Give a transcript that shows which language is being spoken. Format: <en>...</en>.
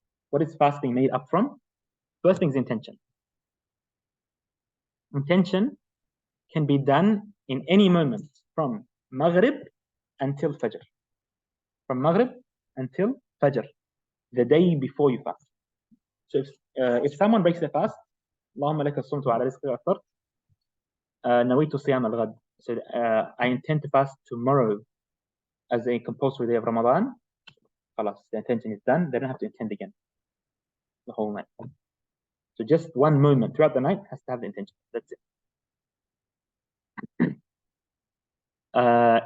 <en>What is fasting made up from? First thing is intention. Intention can be done in any moment from Maghrib until Fajr. From Maghrib until Fajr, the day before you fast. So if someone breaks the fast,</en> <ar>اللهم لك الصمت وعلى رزقك أفطرت, نويت صيام الغد.</ar> <en>So I intend to fast tomorrow as a compulsory day of Ramadan. خلاص, the intention is done. They don't have to intend again the whole night. So just one moment throughout the night has to have the intention. That's it.</en>